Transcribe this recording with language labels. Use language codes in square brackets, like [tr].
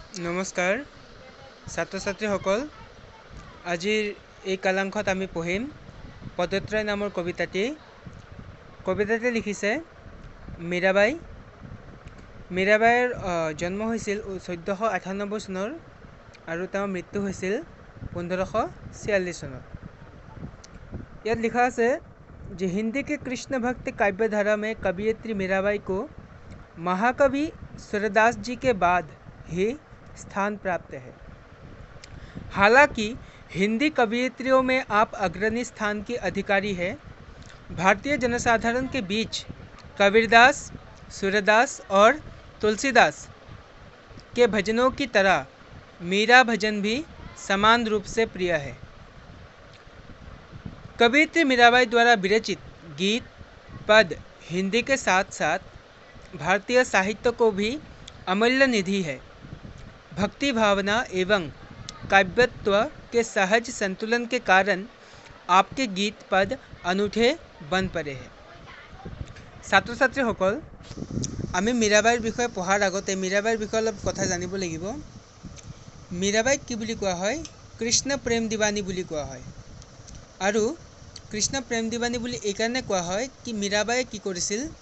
[as] নমস্কাৰ ছাত্ৰ ছাত্ৰীসকল, আজিৰ এই কালাংশত আমি পঢ়িম পদত্ৰয় নামৰ কবিতাটি লিখিছে মীৰাবাই। মীৰাবাইৰ জন্ম হৈছিল 1498 চনৰ আৰু তেওঁৰ মৃত্যু হৈছিল 1546 চনত। ইয়াত লিখা আছে যে [hi] हिंदी के कृष्ण भक्त काव्य धारा में कवियत्री मीराबाई को महाकवि सूरदास जी के बाद ही स्थान प्राप्त है। हालांकि हिंदी कवियत्रियों में आप अग्रणी स्थान की अधिकारी है। भारतीय जनसाधारण के बीच कबीरदास, सूरदास और तुलसीदास के भजनों की तरह मीरा भजन भी समान रूप से प्रिय है। कवियत्री मीराबाई द्वारा विरचित गीत पद हिंदी के साथ साथ भारतीय साहित्य को भी अमूल्य निधि है। भक्ति भावना एवं काव्यत्व के सहज संतुलन के कारण आपके गीत पद अनूठे बन पड़े हैं। [as] ছাত্ৰ ছাত্ৰীসকল, আমি মীৰাবাইৰ বিষয়ে পঢ়াৰ আগতে মীৰাবাইৰ বিষয়ে অলপ কথা জানিব লাগিব। মীৰাবাইক কি বুলি কোৱা হয়? কৃষ্ণ প্ৰেম দিৱানী বুলি কোৱা হয়। আৰু কৃষ্ণ প্ৰেম দিৱানী বুলি এইকাৰণে কোৱা হয় কি মীৰাবাইয়ে কি কৰিছিল?